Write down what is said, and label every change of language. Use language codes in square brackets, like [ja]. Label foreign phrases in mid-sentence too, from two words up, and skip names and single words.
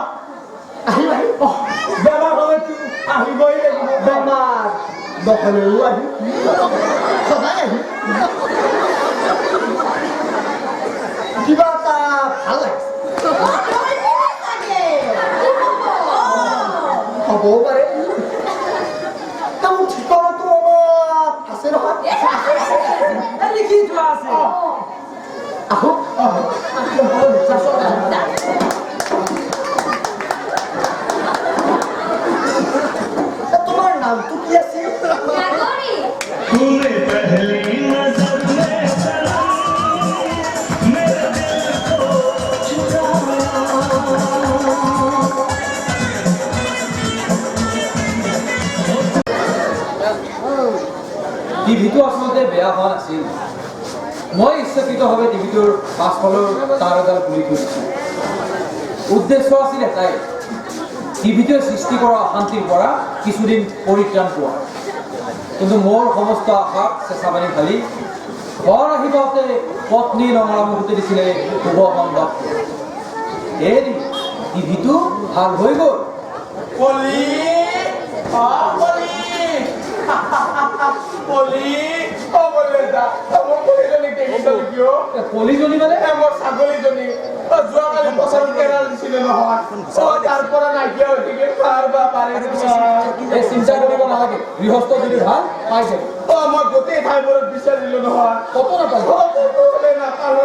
[as] বেমাৰ হলেতো আহিবই লাগিব বেমাৰ নহলেও আহিম সদায় আহিম কিবা এটা ভাল লাগিছে হ'বও পাৰে মোৰ ঠিকনাটো অলপ আছে নহয় লিখি থোৱা আছে আহোক তোমাৰ নামটো কি আছিল গাগৰি [hi] तूने पहली नजर में सनम मेरे दिल को [as] টিভিটো আচলতে বেয়া হোৱা নাছিল মই ইচ্ছাকৃতভাৱে টিভিটোৰ পাছফালৰ তাঁৰ এডাল খুলি থৈ দিছোঁ উদ্দেশ্য আছিল এটাই টিভিটোৱে সৃষ্টি কৰা অশান্তিৰ পৰা কিছুদিন পৰিত্ৰাণ পোৱা কিন্তু মোৰ সমস্ত আশাক চেঁচা পানী ঢালি ঘৰ আহিবতে পত্নী নমৰা মুহূৰ্তে দিছিলে শুভ সংবাদ এই টিভিটো ভাল হৈ গ'ল পলি পলি বলে যা আমার কলিজনী দেখিছলি কিয় কলিজনী মানে আমার ছাগলীজনী যোৱাকালি পচাৰত কেৰাল দিছিলে নহয় তাৰ পৰা নাইকিয়া হৈ থাকিল কাৰ বা পাৰে এই চিন্তা কৰিব নালাগে গৃহস্থ যদি ভাল পাইছে মই গোটেই ঠাইবোৰত বিচাৰিলো নহয় কত নাপালো